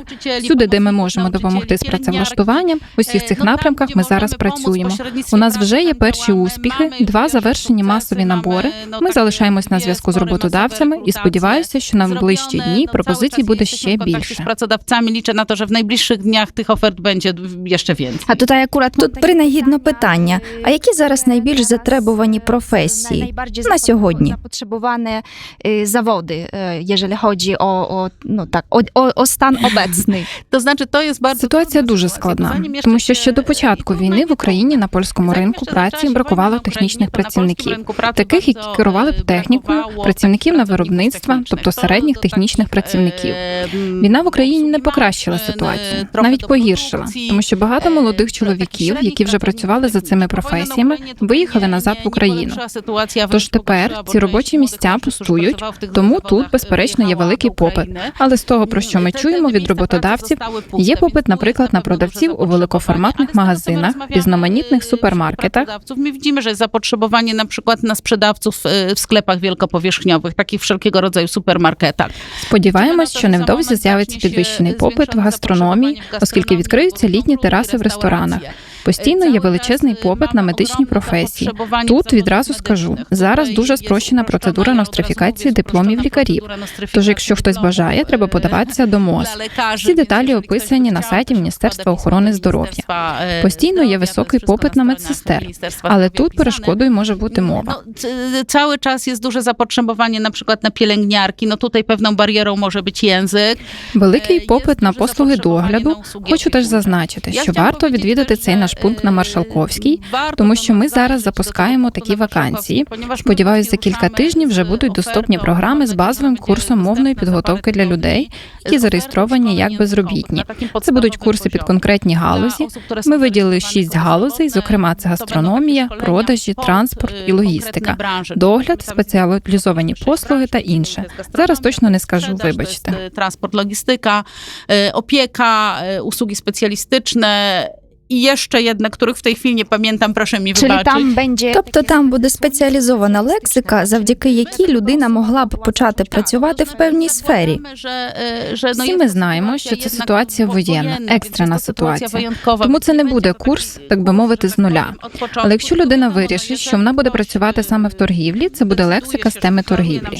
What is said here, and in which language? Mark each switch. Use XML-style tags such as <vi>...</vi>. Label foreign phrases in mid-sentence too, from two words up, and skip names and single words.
<uk>Всюди, де ми можемо допомогти з працевлаштуванням, в усіх цих напрямках ми зараз працюємо. У нас вже є перші успіхи, 2 завершені масові набори. Ми залишаємось на зв'язку з роботодавцями і сподіваюся, що на ближчі дні пропозицій буде ще більше. З працедавцями</uk> <pl>liczę na to, że w najbliższych dniach tych ofert będzie jeszcze więcej.</pl> <uk>А тут принагідно питання. А які зараз найбільш затребувані професії на сьогодні?</uk> <pl>Zapotrzebowane zawody, jeżeli chodzi o stan obecny. To znaczy, to jest bardzo</pl> <uk>Ситуація дуже складна, тому що ще до початку війни в Україні на польському ринку праці бракувало технічних працівників, таких, які керували б технікою, працівників на виробництва, тобто середніх технічних працівників. Війна в Україні не покращила ситуацію, навіть погіршила, тому що багато молодих чоловіків, які вже працювали за цими професіями, виїхали назад в Україну. Тож тепер ці робочі місця пустують, тому тут, безперечно, є великий попит. Але з того, про що ми чуємо від роботодавців, є попит, наприклад, на продавців у великоформатних магазинах, різноманітних супермаркетах.</uk> <pl>My widzimy, że jest zapotrzebowanie na przykład na sprzedawców w sklepach wielkopowierzchniowych, takich wszelkiego rodzaju supermarketach.</pl> <uk>Сподіваємось, що невдовзі з'явиться підвищений попит в гастрономії, оскільки відкриються літні тераси в ресторанах. Постійно є величезний попит на медичні професії. Тут відразу скажу, зараз дуже спрощена процедура нострифікації дипломів лікарів. Тож, якщо хтось бажає, треба подаватися до МОЗ. Всі деталі описані на сайті Міністерства охорони здоров'я. Постійно є високий попит на медсестер, але тут перешкодою може бути мова.</uk> <pl>Cały czas jest duże zapotrzebowanie na przykład na pielęgniarki, no tutaj pewną barierą może być język.</pl> <uk>Великий попит на послуги догляду. Хочу теж зазначити, що варто відвідати цей наш пункт на Маршалковській, тому що ми зараз запускаємо такі вакансії. Сподіваюсь, за кілька тижнів вже будуть доступні програми з базовим курсом мовної підготовки для людей, які зареєстровані як безробітні. Це будуть курси під конкретні галузі. Ми виділили 6 галузей, зокрема це гастрономія, продажі, транспорт і логістика, догляд, спеціалізовані послуги та інше. Зараз точно не скажу, вибачте.</uk> <pl>Transport, logistyka, opieka, usługi specjalistyczne I jeszcze jedne, których w tej chwili nie pamiętam, proszę mi Czyli wybaczyć. там będzie...</pl> <uk>Тобто там буде спеціалізована лексика, завдяки якій людина могла б почати працювати в певній сфері. Всі ми знаємо, що це ситуація воєнна, екстрена ситуація. Тому це не буде курс, так би мовити, з нуля. Але якщо людина вирішить, що вона буде працювати саме в торгівлі, це буде лексика з теми торгівлі.</uk>